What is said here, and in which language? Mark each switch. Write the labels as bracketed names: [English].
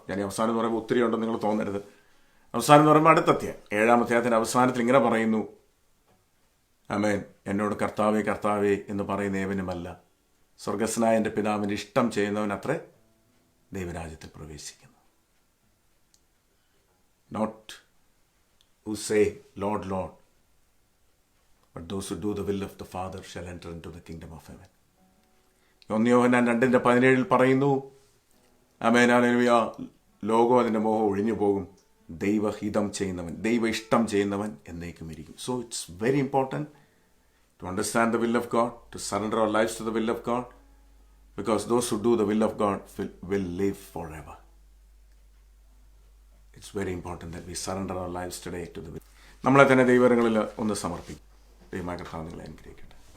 [Malayalam] ഞാൻ ഈ അവസാനം എന്ന് പറയുമ്പോൾ ഒത്തിരി ഉണ്ടെന്ന് നിങ്ങൾ തോന്നരുത്. അവസാനം എന്ന് പറയുമ്പോൾ അടുത്ത അധ്യായം, 7-ാം അധ്യായത്തിൻ്റെ അവസാനത്തിൽ ഇങ്ങനെ പറയുന്നു, ആമേൻ, എന്നോട് കർത്താവേ കർത്താവേ എന്ന് പറയുന്ന ഏവനുമല്ല, സ്വർഗസ്നായ എൻ്റെ പിതാവിൻ്റെ ഇഷ്ടം ചെയ്യുന്നവൻ അത്രേ ദൈവരാജ്യത്തിൽ പ്രവേശിക്കുന്നു. [English] Not who say, Lord, Lord, but those who do the will of the Father shall enter into the kingdom of heaven. [Malayalam] 1 യോഹന്നാൻ 2:17 പറയുന്നു, ആമേൻ, ഹല്ലേലൂയ, ലോകം അതിൻ്റെ മോഹം ഒഴിഞ്ഞു പോകും, ദൈവഹിതം ചെയ്യുന്നവൻ, ദൈവ ഇഷ്ടം ചെയ്യുന്നവൻ എന്നേക്കും ഇരിക്കും. [English] So it's very important to understand the will of God, to surrender our lives to the will of God, because those who do the will of God will live forever. It's very important that we surrender our lives today to the will. [Malayalam] നമ്മളെ തന്നെ ദൈവങ്ങളിൽ ഒന്ന് സമർപ്പിക്കും. ദൈവമായ കർത്താവ് നിങ്ങളെ അനുഗ്രഹിക്കട്ടെ.